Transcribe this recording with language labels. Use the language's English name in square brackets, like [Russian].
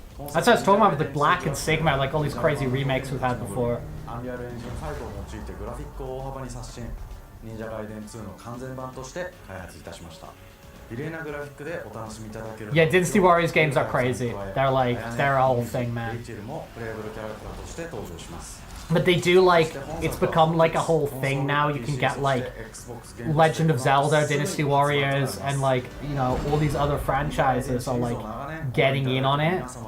[English] That's what I was talking about with the Black and Sigma, like all these crazy remakes we've had before. [Japanese] アンリアルエンジン5を用いてグラフィックを大幅に刷新、忍者ガイデン2の完全版として開発いたしました。異例なグラフィックでお楽しみいただける。 [English] Yeah, Dynasty Warriors games are crazy. They're like, they're a whole thing, man. [Japanese] レイチェルもプレイブルキャラクターとして登場します。 [English] But they do like, it's become like a whole thing now. You can get like Legend of Zelda, Dynasty Warriors, and like, you know, all these other franchises are like getting in on it.